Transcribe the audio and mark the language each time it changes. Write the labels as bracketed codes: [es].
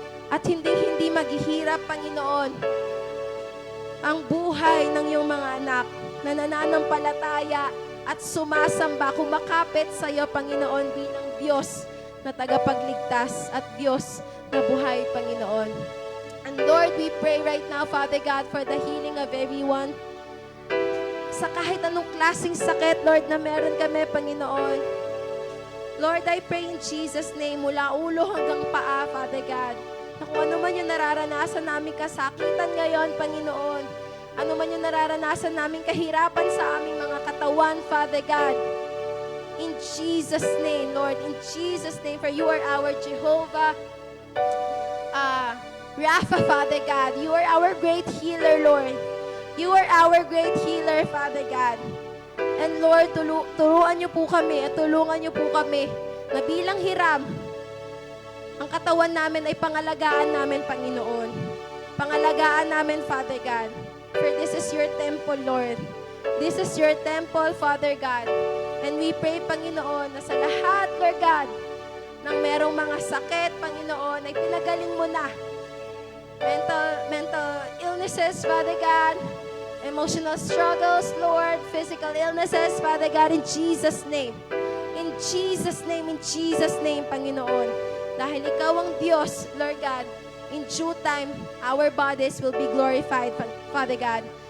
[tl] At hindi maghihirap, Panginoon, ang buhay ng iyong mga anak na nananampalataya at sumasamba, kumakapit sa iyo, Panginoon, bilang Diyos na tagapagligtas at Diyos na buhay, Panginoon. [en] And Lord, we pray right now, Father God, for the healing of everyone. [tl] Sa kahit anong klaseng sakit, Lord, na meron kami, Panginoon. [en] Lord, I pray in Jesus' name, [tl] mula ulo hanggang paa, [en] Father God. [tl] na kung ano man yung nararanasan namin kasakitan ngayon, Panginoon, ano man yung nararanasan namin kahirapan sa aming mga katawan, Father God, [en] in Jesus' name, Lord, in Jesus' name, for you are our Jehovah, Rapha, [tl] Father God. [en] You are our great healer, Lord. You are our great healer, Father God. [tl] And Lord, turuan niyo po kami at tulungan niyo po kami na bilang hiram, ang katawan namin ay pangalagaan namin, Panginoon. Pangalagaan namin, Father God. [en] For this is your temple, Lord. This is your temple, Father God. And we pray, [tl] Panginoon, na sa lahat, Lord God, ng merong mga sakit, Panginoon, ay pinagaling mo na. [en] Mental illnesses, Father God, emotional struggles, Lord, physical illnesses, Father God, in Jesus' name. In Jesus' name, Panginoon. [tl] Dahil ikaw ang Diyos, [en] Lord God, in due time, our bodies will be glorified, Father God.